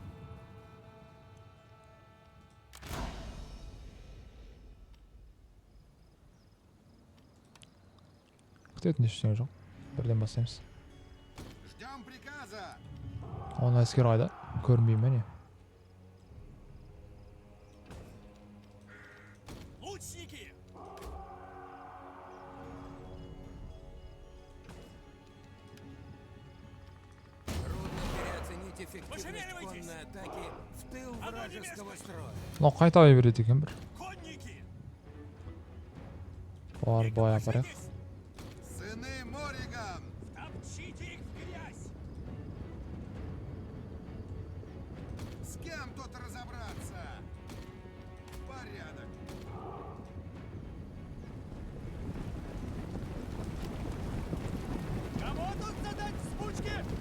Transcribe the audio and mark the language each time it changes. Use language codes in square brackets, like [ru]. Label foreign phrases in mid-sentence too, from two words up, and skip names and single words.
[kk] Күтетін ештеңе жоқ. Бірден бастаймыз. [ru] Ждем приказа! [kk] Оны әскер қайда? Көрмеймін не? [ru] Лучники! Трудно переоценить эффективность Пошевеливайтесь! конной атаки в тыл А ну, не вражеского мешкай! строя. [kk] Мынау қайта береді екен бір. [ru] Конники! [kk] Былай апарайық. [ru] Садись! Сыны Мориган! Топчите их в грязь! С кем тут разобраться? Порядок. Кому тут задать спучки?